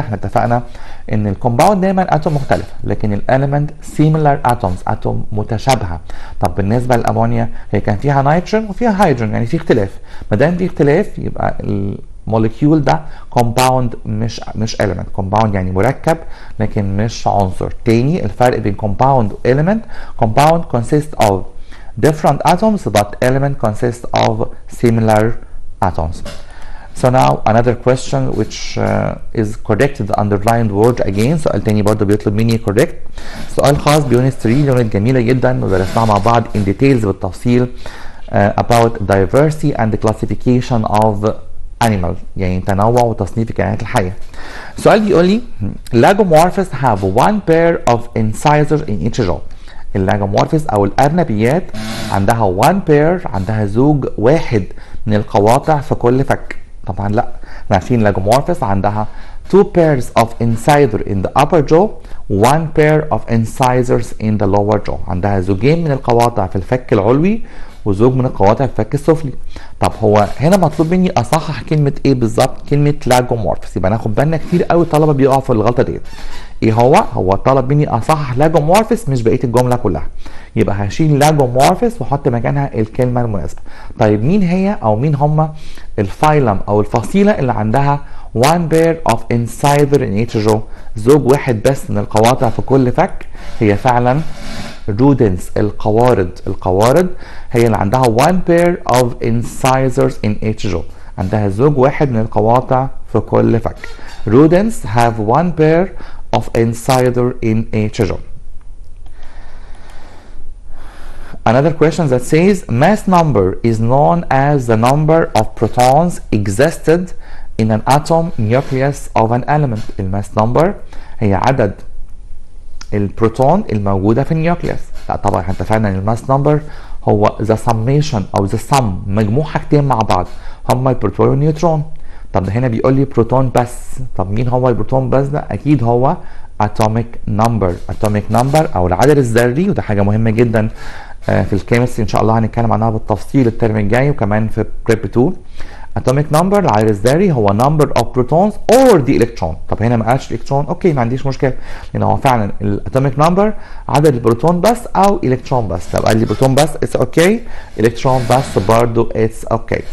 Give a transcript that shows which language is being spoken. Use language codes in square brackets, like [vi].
[ar] احنا اتفقنا ان الكومباوند دايما اتوم مختلفه، لكن الاليمنت similar atoms، اتوم متشابهه. طب بالنسبه للامونيا هي كان فيها نيتروجين وفيها هيدروجين، يعني في اختلاف. ما دام في اختلاف يبقى الموليكيول ده كومباوند مش element. كومباوند يعني مركب لكن مش عنصر. [en] تاني الفرق بين كومباوند و element: compound consists of different atoms but element consists of similar atoms. So now another question which is corrected the underlined word again. [ar] سؤال تاني برضه بيطلب مني correct. سؤال خاص بيونت 3، يونت جميلة جدا ودرسناها مع بعض in details بالتفصيل about diversity and classification of animal، يعني تنوع وتصنيف الكائنات الحية. [en] السؤال بيقول لي lagomorphs have one pair of incisors in each jaw. [ar] اللاجومورفس او الارنبيات عندها one pair، عندها زوج واحد من القواطع في كل فك. طبعا لا، احنا عارفين لاجومورفس عندها two pairs of incisor in the upper jaw one pair of incisors in the lower jaw. عندها زوجين من القواطع في الفك العلوي وزوج من القواطع في الفك السفلي. طب هو هنا مطلوب مني اصحح كلمه ايه بالظبط؟ كلمه لاجومورفس. يبقى ناخد بالنا كتير قوي الطلبه بيقعوا في الغلطه ديت. ايه هو طلب مني اصحح لاجومورفس مش بقيه الجمله كلها. يبقى هشيل لاجومورفس واحط مكانها الكلمه المناسبه. طيب مين هي او مين هم الفايلم او الفصيله اللي عندها one pair of incisor in each jaw، زوج واحد بس من القواطع في كل فك؟ هي فعلا rodents، القوارض هي اللي عندها one pair of incisors in each jaw، عندها زوج واحد من القواطع في كل فك. [en] rodents have one pair of incisor in each jaw. Another question that says mass number is known as the number of protons existed in an atom nucleus of an element. [ar] الماس نمبر هي عدد البروتون الموجودة في النيوكليوس. لا طبعا احنا اتفقنا ان الماس نمبر هو the summation او the sum، مجموع حاجتين مع بعض هما البروتون والنيوترون. طب هنا بيقول لي بروتون بس. طب مين هو البروتون بس ده؟ اكيد هو atomic number او العدد الذري، وده حاجة مهمة جدا في الكيمستري ان شاء الله هنتكلم عنها بالتفصيل الترم الجاي وكمان في بريب 2. [en] atomic number العدد الذري هو number of protons or the electron. [ar] طب هنا ما قالش الكترون، اوكي ما عنديش مشكله، لان هو فعلا الاتوميك نمبر عدد البروتون بس او الكترون بس. لو قال لي بروتون بس اتس اوكي، الكترون بس برضه اتس اوكي.